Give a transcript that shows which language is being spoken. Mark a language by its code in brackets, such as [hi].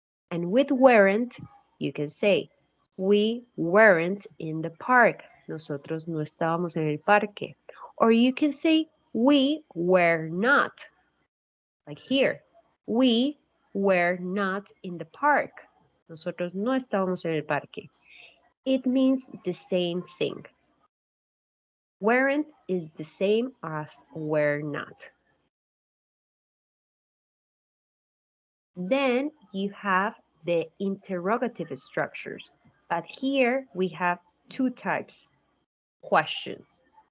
[en] And with weren't, you can say, we weren't in the park. [es] Nosotros no estábamos en el parque. [en] Or you can say, we were not. Like here, we were not in the park. [es] Nosotros no estábamos en el parque. [en] It means the same thing. Weren't is the same as were not. Then you have the interrogative structures. But here we have two types, questions.